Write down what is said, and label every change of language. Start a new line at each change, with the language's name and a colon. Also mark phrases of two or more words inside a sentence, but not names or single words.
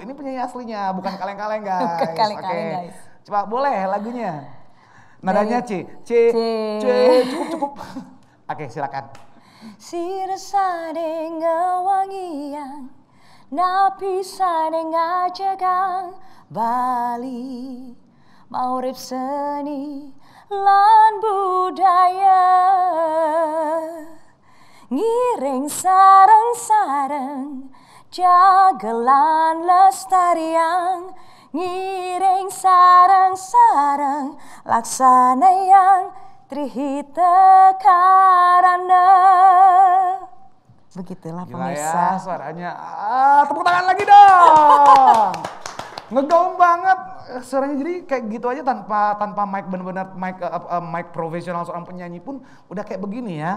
Indonesian: Ini penyanyi aslinya, bukan kaleng-kaleng guys. Bukan kaleng-kaleng guys. Coba boleh lagunya. Nadanya C, cukup. Oke, silakan.
Balinese: Sirasa dengan wangian, napisa dengan jagang Bali, maurip seni, lan budaya ngiring sareng-sareng jagelan lestariang ngiring sareng-sareng laksana yang trihita karana.
Indonesian: Begitulah pemirsa. Ya, suaranya. Tepuk tangan lagi dong. Ngegaung banget suaranya, jadi kayak gitu aja tanpa mic, bener-bener mic profesional seorang penyanyi pun udah kayak begini ya.